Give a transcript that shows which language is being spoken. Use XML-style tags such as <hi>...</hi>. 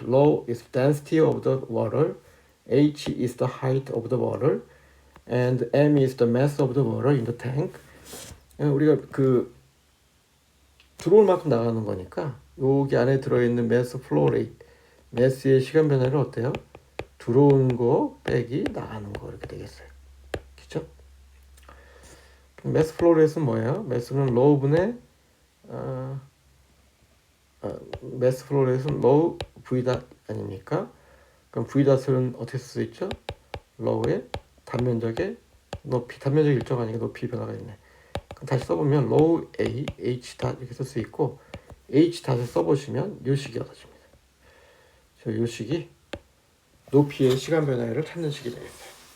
<en>Rho is density of the water. H is the height of the water. And M is the mass of the water in the tank.</en> <ko>우리가 그 들어올 만큼 나가는 거니까 여기 안에 들어있는 mass flow rate, mass의 시간 변화를 어때요? 들어오는 거 빼기 나가는 거 이렇게 되겠어요. 그죠? mass flow rate는 뭐예요? mass는 rho분의 mass flow rate는 rho v 닷 아닙니까? 그럼 v 닷은 어떻게 쓸 수 있죠? rho의 단면적의 높이, 단면적이 일정하니까 높이 변화가 있네. 그럼 다시 써보면 rho a, h 닷 이렇게 쓸 수 있고 h 닷을 써보시면 이 식이 얻어집니다. 이 식이 높이의 시간 변화를 찾는 식이 되겠어요.</ko>